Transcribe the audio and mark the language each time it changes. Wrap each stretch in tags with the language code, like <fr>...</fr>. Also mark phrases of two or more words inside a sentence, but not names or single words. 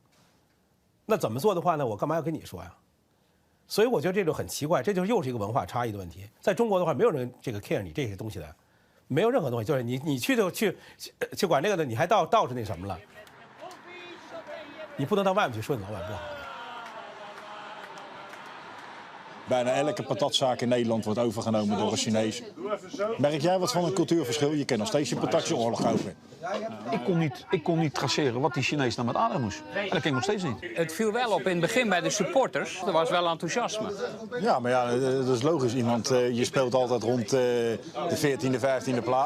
<zh>那怎么做的话呢？我干嘛要跟你说呀？所以我觉得这就很奇怪，这就是又是一个文化差异的问题。在中国的话，没有人这个 care 你这些东西的，没有任何东西，就是你去管这个的，你还倒是那什么了。你不能到外面去说你老板不好。</zh> <nl>bijna elke patatzaak in Nederland wordt overgenomen door een Chinees. Merk jij wat van een cultuurverschil? Je kent nog steeds je patatjeoorlog over. Ik kon niet traceren wat die Chinees nou met Adam moest. En dat ken ik nog steeds niet. Het viel wel op in het begin bij de supporters. Er was wel enthousiasme. Ja, maar ja, dat is logisch. Je speelt altijd rond de 14e, 15e plaats.</nl>